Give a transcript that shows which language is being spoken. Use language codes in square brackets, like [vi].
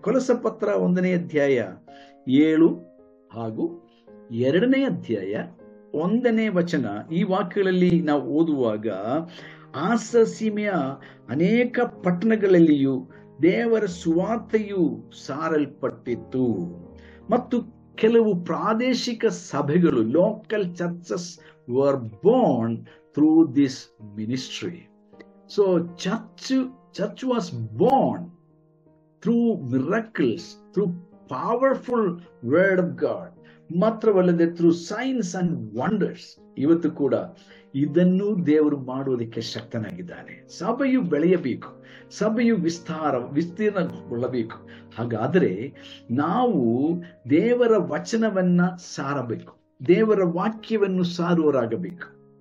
[kn] ಕೊಲಸ ಪತ್ರ 1ನೇ ಅಧ್ಯಾಯ 7 ಹಾಗೂ 2ನೇ ಅಧ್ಯಾಯ 1ನೇ ವಚನ, ಈ ವಾಕ್ಯಗಳಲ್ಲಿ ನಾವು ಓದುವಾಗ, ಆಸ ಸೀಮೆಯ ಅನೇಕ ಪಟ್ಟಣಗಳಲ್ಲಿಯೂ ದೇವರ ಸುವಾರ್ತೆಯು ಸಾರಲ್ಪಟ್ಟಿತ್ತು ಮತ್ತು ಕೆಲವು ಪ್ರಾದೇಶಿಕ ಸಭೆಗಳು, [en] Local churches were born through this ministry. So church was born through miracles, through powerful word of God, [kn] ಮಾತ್ರವಲ್ಲದೆ [en] Through signs and wonders. [kn] ಇವತ್ತು ಕೂಡ ಇದನ್ನು ದೇವರು ಮಾಡುವುದಕ್ಕೆ ಶಕ್ತನಾಗಿದ್ದಾನೆ. ಸಭೆಯು ಬೆಳೆಯಬೇಕು, ಸಭೆಯು ವಿಸ್ತೀರ್ಣಗೊಳ್ಳಬೇಕು. ಹಾಗಾದರೆ ನಾವು ದೇವರ ವಚನವನ್ನ ಸಾರಬೇಕು, ದೇವರ ವಾಕ್ಯವನ್ನು ಸಾರುವರಾಗಬೇಕು.